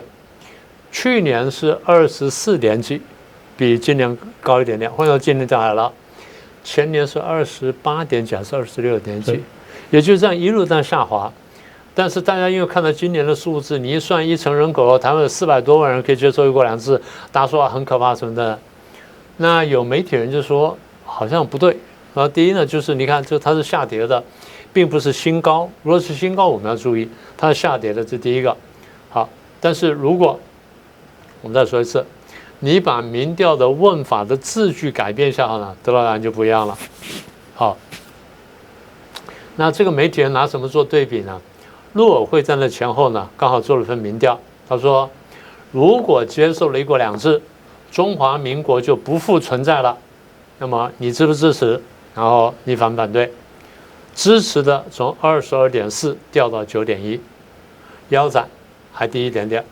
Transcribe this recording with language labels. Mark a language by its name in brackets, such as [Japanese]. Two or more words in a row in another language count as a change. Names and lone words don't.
[Chinese] 去年是24點幾，比今年高一點點，換到今年就好了。前年是28點幾還是26點幾，也就是這樣一路這樣下滑。但是大家因為看到今年的數字，你一算1成人口，台灣有400多萬人可以接受1國2 制，大家說很可怕什麼的。那有媒體人就說好像不對。然後第一呢，就是你看它是下跌的，並不是新高。如果是新高，我們要注意它是下跌的，這第一個。好，但是如果我们再說一次，你把民調的問法的字句改變一下呢，得到答案就不一樣了。好，那這個媒體人拿什麼做對比呢？陸委會在那前後呢，剛好做了一份民調，他說，如果接受了1國2制，中華民國就不復存在了。那麼你支不支持？然後你反不反對？支持的從22.4掉到9.1，腰斬還低一點點。